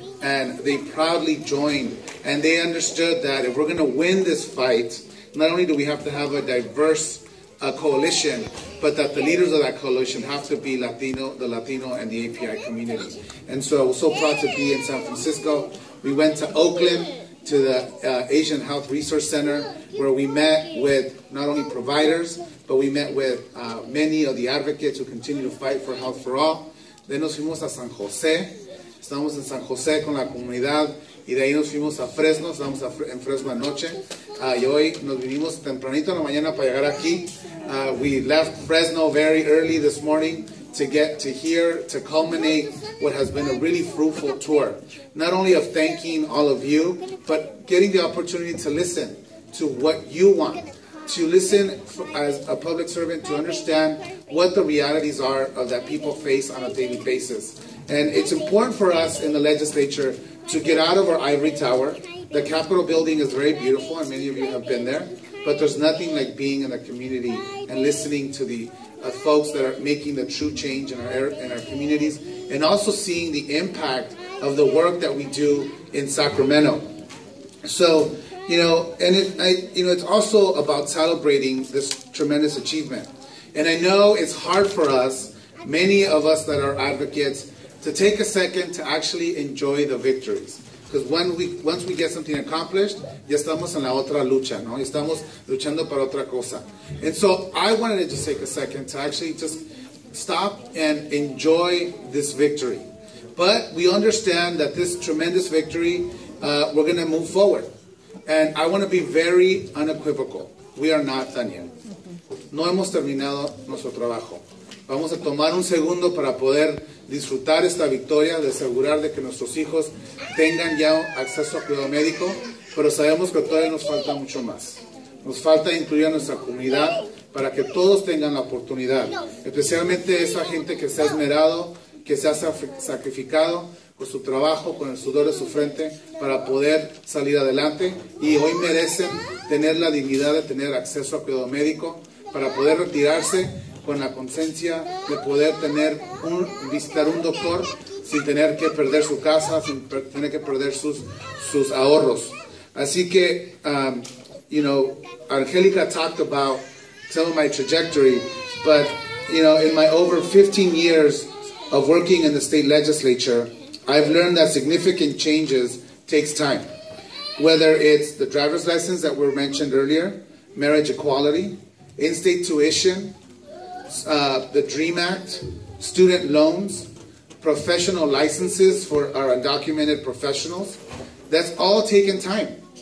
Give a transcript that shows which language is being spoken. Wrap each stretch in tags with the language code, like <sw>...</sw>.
<en>And they proudly joined, and they understood that if we're going to win this fight, not only do we have to have a diverse coalition, but that the leaders of that coalition have to be Latino, the Latino and the API community. And so I was so proud to be in San Francisco. We went to Oakland, to the Asian Health Resource Center, where we met with not only providers, but we met with many of the advocates who continue to fight for health for all. Then</en> <es>nos fuimos a San Jose. Estamos en San Jose con la comunidad y de ahí nos fuimos a Fresno, estamos en Fresno anoche y hoy nos vinimos tempranito en la mañana para llegar aquí.</es> <en>We left Fresno very early this morning to get to here to culminate what has been a really fruitful tour. Not only of thanking all of you, but getting the opportunity to listen to what you want. To listen as a public servant, to understand what the realities are of that people face on a daily basis. And it's important for us in the legislature to get out of our ivory tower. The Capitol building is very beautiful, and many of you have been there. But there's nothing like being in the community and listening to the folks that are making the true change in our communities, and also seeing the impact of the work that we do in Sacramento. So, you know, and it's also about celebrating this tremendous achievement. And I know it's hard for us, many of us that are advocates, to take a second to actually enjoy the victories. Because once we get something accomplished,</en> <es>ya estamos en la otra lucha, ¿no? Estamos luchando para otra cosa.</es> <en>And so I wanted to just take a second to actually just stop and enjoy this victory. But we understand that this tremendous victory, we're going to move forward. And I want to be very unequivocal. We are not done yet.</en> <es>No hemos terminado nuestro trabajo. Vamos a tomar un segundo para poder disfrutar esta victoria, de asegurar de que nuestros hijos tengan ya acceso a cuidado médico, pero sabemos que todavía nos falta mucho más. Nos falta incluir a nuestra comunidad para que todos tengan la oportunidad, especialmente esa gente que se ha esmerado, que se ha sacrificado con su trabajo, con el sudor de su frente, para poder salir adelante, y hoy merecen tener la dignidad de tener acceso a cuidado médico, para poder retirarse con la conciencia de poder visitar un doctor sin tener que perder su casa, sin tener que perder sus ahorros. Así que,</es> <en>Angelica talked about some of my trajectory, but, in my over 15 years of working in the state legislature, I've learned that significant changes takes time. Whether it's the driver's license that were mentioned earlier, marriage equality, in-state tuition, the DREAM Act, student loans, professional licenses for our undocumented professionals, that's all taken time.</en>